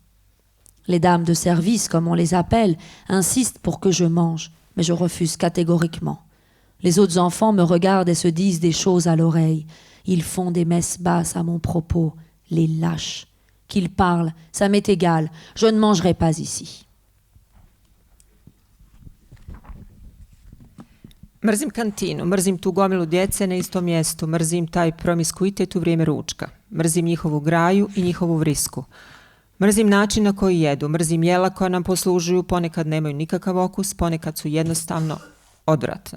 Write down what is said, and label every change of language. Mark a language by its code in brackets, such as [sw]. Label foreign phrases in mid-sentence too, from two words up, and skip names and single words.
[fr] Les dames de service, comme on les appelle, insistent pour que je mange, mais je refuse catégoriquement. Les autres enfants me regardent et se disent des choses à l'oreille. Ils font des messes basses à mon propos, les lâches. Qu'ils parlent, ça m'est égal, je ne mangerai pas ici. [bs] Mrzim kantinu, mrzim tu gomilu djece na istom mjestu, mrzim taj promiskuitet u vrijeme ručka, mrzim njihovu graju i njihovu vrisku. Mrzim način na koji jedu, mrzim jela koja nam poslužuju, ponekad nemaju nikakav okus, ponekad su jednostavno odvratna.